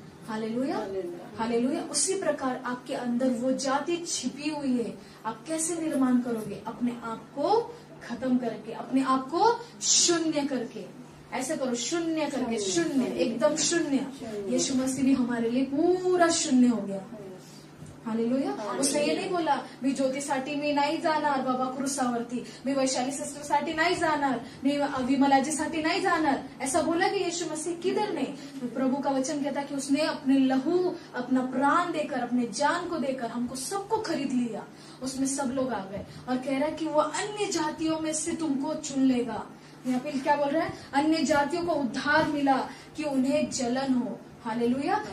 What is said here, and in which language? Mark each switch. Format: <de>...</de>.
<hi>Hallelujah, hallelujah. उसी प्रकार आपके अंदर वो जाति छिपी हुई है, आप कैसे निर्माण करोगे? अपने आप को खत्म करके, अपने आप को शून्य करके। ऐसे करो, शून्य करके, शून्य, एकदम शून्य। यीशु मसीह भी हमारे लिए पूरा शून्य हो गया। हालेलुया।</hi> <mr>उसने ये नहीं बोला मी ज्योतीसाठी मी नाही जाणार बाबा क्रूसावरती, मी वैशाली सिस्टर साठी नाही जाणार, मी विमलाजीसाठी नाही जाणार,</mr> <hi>ऐसा बोला कि यीशु मसीह? किधर नहीं। प्रभु का वचन कहता कि उसने अपने लहू, अपना प्राण देकर, अपने जान को देकर हमको सबको खरीद लिया। उसमें सब लोग आ गए और कह रहा है कि वो अन्य जातियों में से तुमको चुन लेगा। यहाँ पे क्या बोल रहा है? अन्य जातियों को उद्धार मिला कि उन्हें जलन हो। हालेलुया।</hi>